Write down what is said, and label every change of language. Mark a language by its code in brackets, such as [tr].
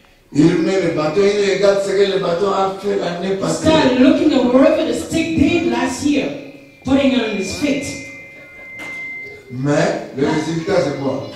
[fr] Il met le bâton, il regarde ce que le bâton a fait l'année passée. [en] Start looking at wherever the stick did last year, putting it on his feet. [fr] Mais le résultat c'est quoi?